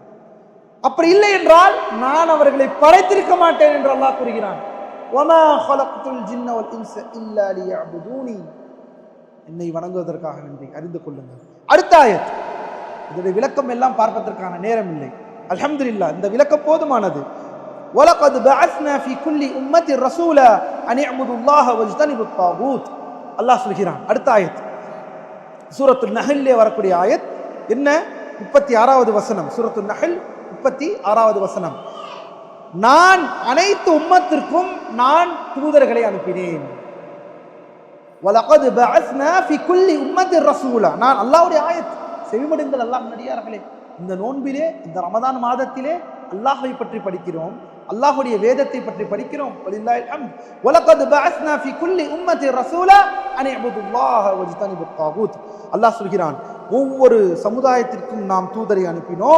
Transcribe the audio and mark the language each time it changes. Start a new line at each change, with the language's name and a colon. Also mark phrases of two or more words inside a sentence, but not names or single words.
Tamil: அப்படி இல்லை என்றால் நான் அவர்களை படைத்திருக்க மாட்டேன் என்று அல்லாஹ் கூறுகிறான்.
Arabic: وما خلقت الجن والإنس إلا ليعبدون.
Tamil: என்னை வணங்குவதற்காக நன்றி. அறிந்து கொள்ளுங்கள். அடுத்த ஆயத், இதனுடைய விளக்கம் எல்லாம் பார்ப்பதற்கான நேரம் இல்லை. அல்ஹம்துலில்லாஹ், இந்த விளக்கம் போதுமானது.
Arabic: وَلَقَدْ بَعَثْنَا فِي كُلِّ أُمَّةٍ رَسُولًا أَنِ اعْبُدُوا اللَّهَ وَاجْتَنِبُوا الطَّاغُوتَ.
Tamil: அல்லாஹ் சொல்கிறான். அடுத்த ஆயத் சூரத்துல் நஹ்லிலே வரக்கூடிய ஆயத் என்ன? 36வது வசனம். சூரத்துல் நஹ்ல் 36வது வசனம். நான் அனைத்து உம்மத்திற்கும் நான் தூதர்களை அனுப்பினேன்.
Arabic: وَلَقَدْ بَعَثْنَا فِي كُلِّ أُمَّةٍ رَسُولًا.
Tamil: நான் அல்லாஹ்வுடைய ஆயத். செவிமடுங்கள் அல்லாஹ்வின் அடியார்களே, இந்த நோன்பிலே, இந்த ரமதான் மாதத்திலே அல்லாஹ்வை பற்றி படிக்கிறோம், அல்லாஹ்வுடைய வேதத்தை பற்றி படிக்கிறோம்.
Arabic: ولله الحمد. ولقد بعثنا في كل أمة رسولا أن اعبدوا الله واجتنبوا الطاغوت.
Tamil: அல்லாஹ் சொல்கிறான், ஒவ்வொரு சமுதாயத்திற்கும் நாம் தூதரை அனுப்பினோம்.